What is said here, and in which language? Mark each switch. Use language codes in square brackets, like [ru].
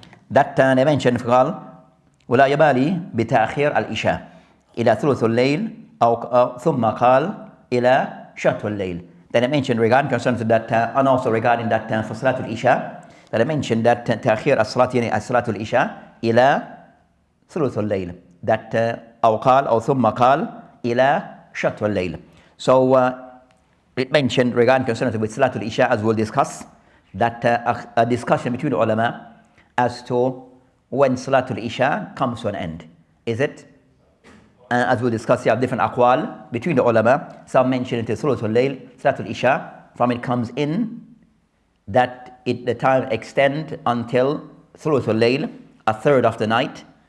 [ar] That they mentioned قال ولا يبالي بتأخير العشاء إلى ثلث الليل أو ثم قال إلى شطر الليل. [en] Then I mentioned regarding concerns that and also regarding that for Salatul Isha, that I mentioned that تأخير الصلاة يعني الصلاة العشاء إلى ثلث الليل. [ar] That أو قال أو ثم قال إلى شطر الليل. [en] So it mentioned regarding concerns with Salatul Isha, as we'll discuss, that a discussion between the ulama as to when Salatul Isha comes to an end. Is it? As we'll discuss, you have different aqwal between the ulama. Some mention it is Thuluthul Layl, Salatul Isha, from it comes in, that the time extend until Thuluthul Layl, a third of the night.